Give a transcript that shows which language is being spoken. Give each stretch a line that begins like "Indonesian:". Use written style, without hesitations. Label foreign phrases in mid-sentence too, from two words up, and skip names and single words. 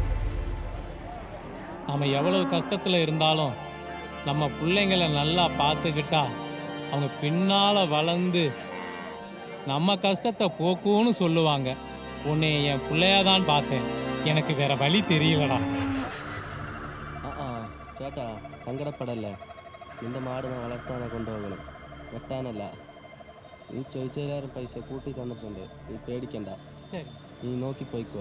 Tamil: நம்ம எவ்வளவு கஷ்டத்துல இருந்தாலும் நம்ம பிள்ளைங்களை நல்லா பார்த்துக்கிட்டா அவங்க பின்னால வளர்ந்து நம்ம கஷ்டத்தை போக்குன்னு சொல்லுவாங்க. உன்னை என் பிள்ளையாதான் பார்த்தேன், எனக்கு வேற வழி தெரியலடா.
Malayalam: சேட்டா സങ്കടപ്പെടല്ല. നിന്റെ മാടിനെ വളർത്താനെ കൊണ്ടുപോകണം. വെട്ടാനല്ല. നീ ചോദിച്ചതിലേറെ പൈസ കൂട്ടി തന്നിട്ടുണ്ട്. നീ പേടിക്കണ്ട. சரி. നീ നോക്കി പോയിക്കോ.